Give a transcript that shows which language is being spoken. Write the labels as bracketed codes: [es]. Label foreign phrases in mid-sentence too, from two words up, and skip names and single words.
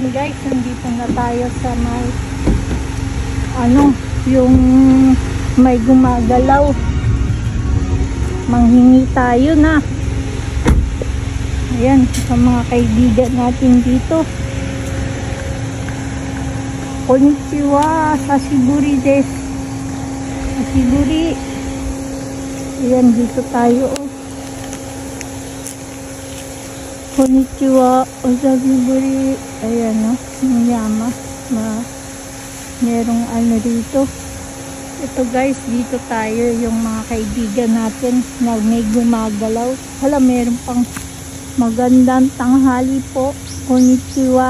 [tl] Ayan guys, nandito na tayo sa may yung may gumagalaw. Manghingi tayo na. Ayan, sa mga kaibigan natin dito. [ja] こんにちは、さしぶりです. Sashiburi. [tl] Ayan, dito tayo. [ja] こんにちは、さしぶり. [tl] Ayan, Miyama. Merong dito. Ito guys, dito tayo yung mga kaibigan natin na may gumagalaw. Hala, meron pang magandang tanghali po. [ja] Konnichiwa.